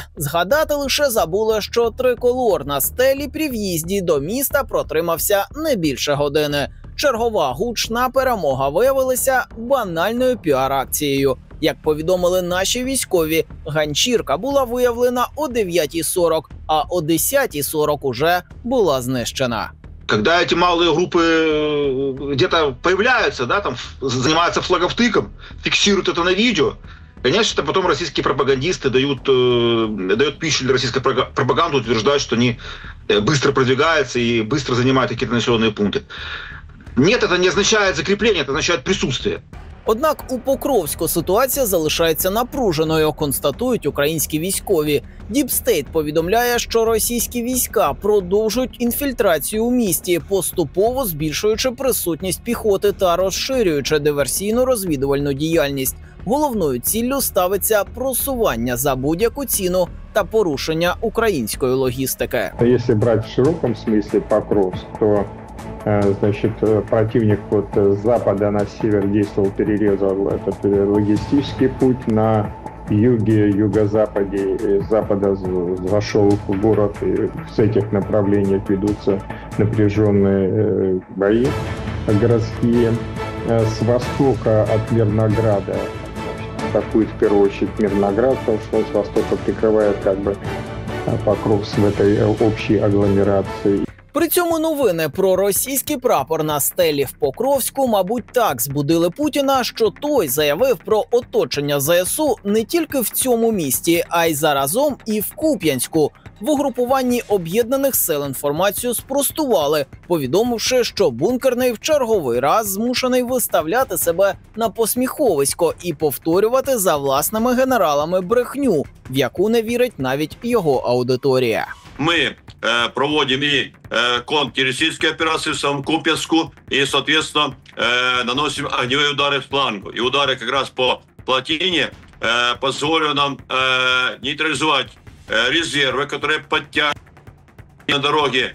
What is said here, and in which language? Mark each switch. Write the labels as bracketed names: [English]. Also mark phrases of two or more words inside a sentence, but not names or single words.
[Ukrainian] Згадати лише забули, що триколор на стелі при в'їзді до міста протримався не більше години. Чергова гучна перемога виявилася банальною піар-акцією. Як повідомили наші військові, ганчірка була виявлена о 9:40, а о 10:40 уже була знищена. [Russian] Когда эти малые группы где-то появляются, да, там занимаются флаговтыком, фиксируют это на видео, конечно, что потом российские пропагандисты дают пищу для российской пропаганды, утверждают, что они быстро продвигаются и быстро занимают какие-то населенные пункты. Нет, это не означает закрепление, это означает присутствие. [Ukrainian] Однак у Покровську ситуація залишається напруженою, констатують українські військові. Діпстейт повідомляє, що російські війська продовжують інфільтрацію у місті, поступово збільшуючи присутність піхоти та розширюючи диверсійно-розвідувальну діяльність. Головною ціллю ставиться просування за будь-яку ціну та порушення української логістики. Якщо брати в широкому смислі Покровськ, [Russian] то значит, противник вот с запада на север действовал, перерезал этот логистический путь, на юге, юго-западе, с запада зашел в город, и с этих направлений ведутся напряженные бои городские. С востока от Мирнограда атакует в первую очередь Мирноград, потому что он с востока прикрывает как бы Покровск в этой общей агломерации. [Ukrainian] При цьому новини про російський прапор на стелі в Покровську, мабуть, так збудили Путіна, що той заявив про оточення ЗСУ не тільки в цьому місті, а й заразом і в Куп'янську. В угрупуванні Об'єднаних сил інформацію спростували, повідомивши, що бункерний в черговий раз змушений виставляти себе на посміховисько і повторювати за власними генералами брехню, в яку не вірить навіть його аудиторія. [Russian] Мы проводим и контртеррористические операции в самом Куп'янску и, соответственно, наносим огневые удары в флангу. И удары как раз по плотине позволят нам нейтрализовать резервы, которые подтягивают на дороге.